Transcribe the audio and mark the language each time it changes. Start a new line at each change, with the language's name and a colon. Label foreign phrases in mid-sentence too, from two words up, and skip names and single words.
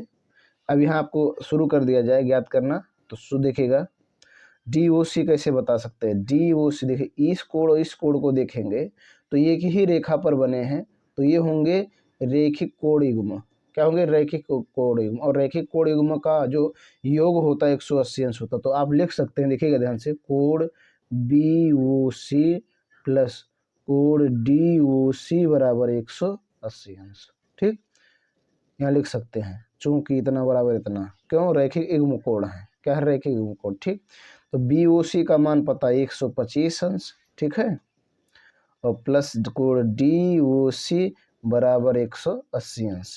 Hindi: अब यहाँ आपको शुरू कर दिया जाए ज्ञात करना, तो देखिएगा डीओसी कैसे बता सकते हैं। डीओसी देखिए, इस कोण और इस कोण को देखेंगे तो ये एक ही रेखा पर बने हैं, तो ये होंगे रेखिक कोण युग्म। क्या होंगे, रैखिक कोण युग्म। और रैखिक कोण युग्म का जो योग होता है 180 अंश होता है। तो आप लिख सकते हैं, देखिएगा ध्यान से, कोण बीओसी प्लस कोण डीओसी बराबर 180 अंश। ठीक, यहाँ लिख सकते हैं, चूंकि इतना बराबर इतना, क्यों, रैखिक युग्म कोण है। क्या है, रैखिक युग्म कोण। ठीक, तो बीओसी का मान पता है 125 अंश। ठीक है, और प्लस कोण डीओसी बराबर 180 अंश।